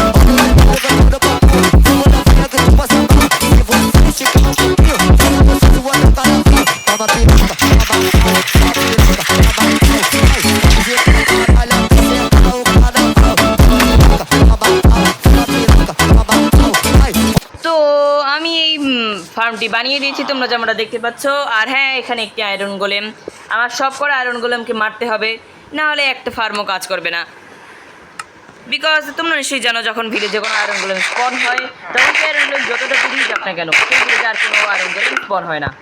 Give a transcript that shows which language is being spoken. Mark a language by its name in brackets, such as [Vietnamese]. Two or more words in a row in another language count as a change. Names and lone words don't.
[Portuguese] Olha o Zé tá levantando pra tu, vou na fria que tu passa mal. Se você esticar um pouquinho, pode gostoso até o carnaval. Toma piroca, toma batão, toma piroca, toma batão. Vai fazer pra caralho até secar o carnaval. Toma piroca, toma batão, toma piroca, toma batão. Vai. [Bangla] তো আমি এই ফার্মটি বানিয়ে দিয়েছি, তোমরা যেমনটা দেখতে পাচ্ছ। আর হ্যাঁ, এখানে একটি আয়রন গোলেম, আমার সব করে আয়রন গোলেমকে মারতে হবে, না হলে একটা ফার্মও কাজ করবে না। বিকজ তোমরা নিশ্চয়ই জানো, যখন ভিলেজে কোনো আয়রন গোলেম স্পন হয়, তখন কি আয়রন গোলেম যতটা দূরেই যাক না কেন, সেই ভিলেজে আর কোনো আয়রন গোলেম স্পন হয় না।